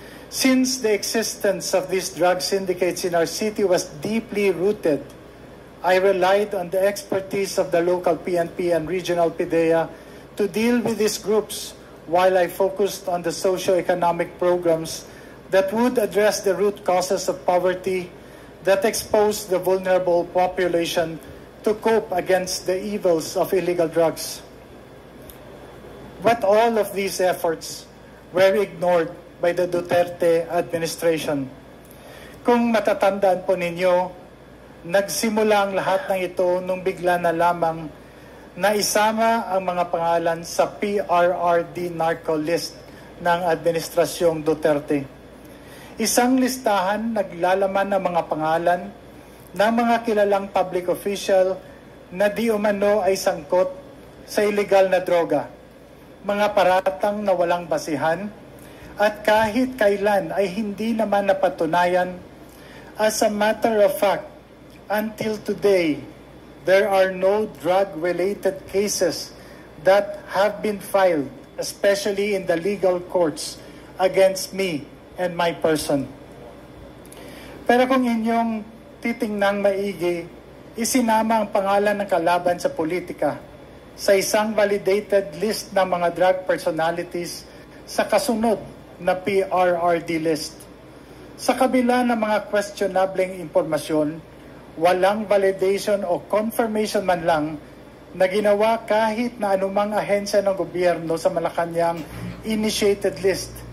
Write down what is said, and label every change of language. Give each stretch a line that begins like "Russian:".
English: Since the existence of these drug syndicates in our city was deeply rooted, I relied on the expertise of the local PNP and regional PIDEA to deal with these groups while I focused on the socio-economic programs that would address the root causes of poverty that expose the vulnerable population to cope against the evils of illegal drugs. But all of these efforts were ignored by the Duterte administration.
Filipino: Kung matatandaan po ninyo, nagsimula ang lahat ng ito nung bigla na lamang na isama ang mga pangalan sa PRRD narco list ng administrasyong Duterte. Isang listahan naglalaman ng mga pangalan ng mga kilalang public official na di umano ay sangkot sa illegal na droga, mga paratang na walang basihan, at kahit kailan ay hindi naman napatunayan.
English: As a matter of fact, until today, there are no drug-related cases that have been filed, especially in the legal courts, against me and my person.
Filipino: Pero kung inyong titingnang maigi, isinama ang pangalan ng kalaban sa politika sa isang validated list ng mga drug personalities sa kasunod na PRRD list. Sa kabila ng mga questionableng impormasyon, walang validation o confirmation man lang na ginawa kahit na anumang ahensya ng gobyerno sa Malacanang initiated list.